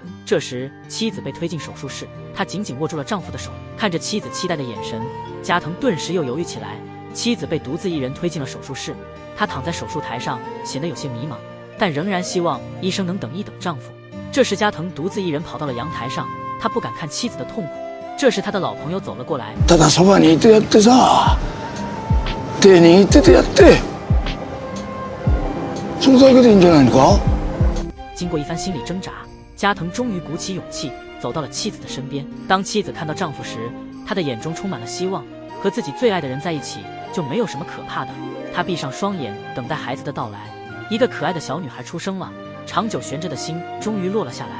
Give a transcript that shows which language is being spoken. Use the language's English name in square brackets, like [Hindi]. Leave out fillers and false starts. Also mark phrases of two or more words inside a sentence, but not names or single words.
[Chinese] 这时妻子被推进手术室，她紧紧握住了丈夫的手，看着妻子期待的眼神，加藤顿时又犹豫起来。妻子被独自一人推进了手术室，她躺在手术台上显得有些迷茫，但仍然希望医生能等一等丈夫。这时加藤独自一人跑到了阳台上，他不敢看妻子的痛苦。这时他的老朋友走了过来， [Japanese] ただそばにいてやってさ、手握っててやって、それだけでいいんじゃないのか。 [Chinese] 经过一番心理挣扎，加藤终于鼓起勇气走到了妻子的身边。当妻子看到丈夫时，她的眼中充满了希望，和自己最爱的人在一起就没有什么可怕的。她闭上双眼，等待孩子的到来。一个可爱的小女孩出生了，长久悬着的心终于落了下来。